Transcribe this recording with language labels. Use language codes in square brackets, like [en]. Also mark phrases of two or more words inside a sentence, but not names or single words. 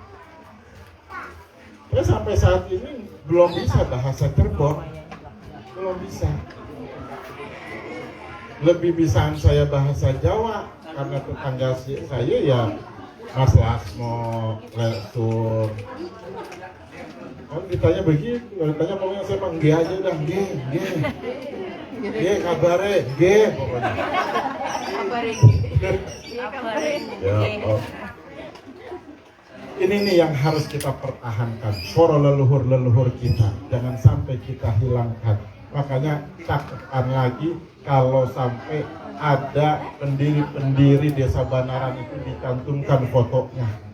[id] Ya sampai saat ini belum bisa bahasa Cirebon, belum bisa. Lebih bisaan saya bahasa Jawa karena tetangga saya ya Mas Lasmo, Lesur. Kalau ditanya begitu, kalau ditanya pokoknya saya mah nggih aja udah nggih. [jv] Nggih kabare, nggih pokoknya. Kabare. [id] Ya, oh. Ini nih yang harus kita pertahankan, para leluhur-leluhur kita, jangan sampai kita hilangkan. Makanya cakapkan lagi kalau sampai ada pendiri-pendiri desa Banaran itu dicantumkan fotonya.